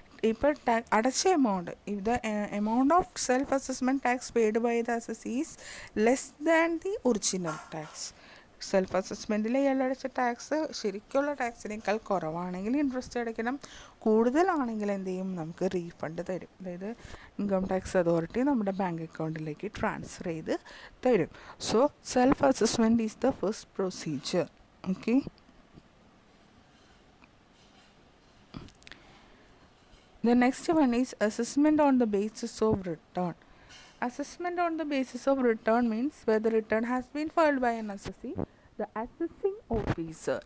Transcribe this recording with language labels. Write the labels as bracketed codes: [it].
[ml] ഇപ്പോൾ അടച്ച amount, [en] if the amount of self assessment tax paid by the assessee is less than the original tax. [ml] Self അസസ്മെൻറ്റിൽ ഇയാൾ അടച്ച tax ശരിക്കുള്ള ടാക്സിനേക്കാൾ കുറവാണെങ്കിൽ interest അടയ്ക്കണം. കൂടുതലാണെങ്കിൽ എന്ത് ചെയ്യും, നമുക്ക് റീഫണ്ട് തരും. അതായത് ഇൻകം ടാക്സ് അതോറിറ്റി നമ്മുടെ ബാങ്ക് അക്കൗണ്ടിലേക്ക് ട്രാൻസ്ഫർ ചെയ്ത് തരും. [en] So self assessment is the first procedure. Okay, the next one is assessment on the basis of return. Assessment on the basis of return means where the return has been filed by an assessee, the assessing officer.